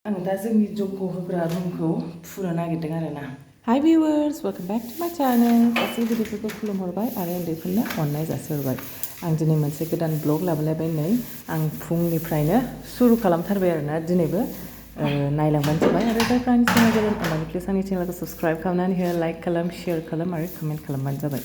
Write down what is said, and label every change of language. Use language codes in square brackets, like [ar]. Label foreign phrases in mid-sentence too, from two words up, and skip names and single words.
[brx] आं दा जोंनि जग्ग होग्रा रुमखौ फुनो नागिरदों आरोना। [en] Hi viewers, welcome back to my channel. [brx] गासैबो गिदिरफोरखौ खुलुमहरबाय आरो उन्दैफोरनो अननाय जासिहरबाय। आं दिनै मोनसे गोदान ब्लग लाबोलायबाय नै आं फुंनिफ्रायनो सुरु खालामथारबाय आरोना दिनैबो नायलांबानो जाबाय आरो जायफ्रा आंनि चेनेल गोदान अननानै प्लिज आंनि चेनेलखौ साबस्क्राइब खालामनानै हो, लाइक खालाम, शेयार खालाम आरो कमेन्ट खालामबानो जाबाय।